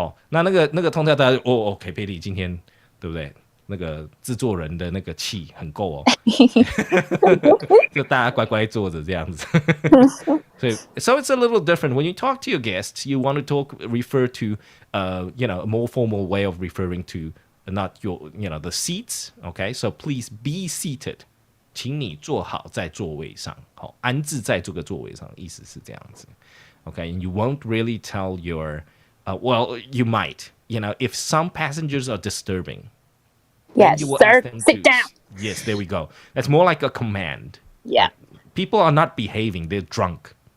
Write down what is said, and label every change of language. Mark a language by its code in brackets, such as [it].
[zh] 那个 tone 调大家OK，Patty 今天对不对？那个制作人的那个气很够哦，就大家乖乖坐着这样子。 [en] So it's a little different when you talk to your guests. You want to refer to a more formal way of referring to not your the seats. Okay, so please be seated. [zh] 请你坐好在座位上，好，安置在这个座位上，意思是这样子。 [en] Okay, and you won't really tell your well, you might. If some passengers are disturbing. Yes, you will sir, ask them sit down. Yes, there we go. That's more like a command. Yeah. People are not behaving; they're drunk.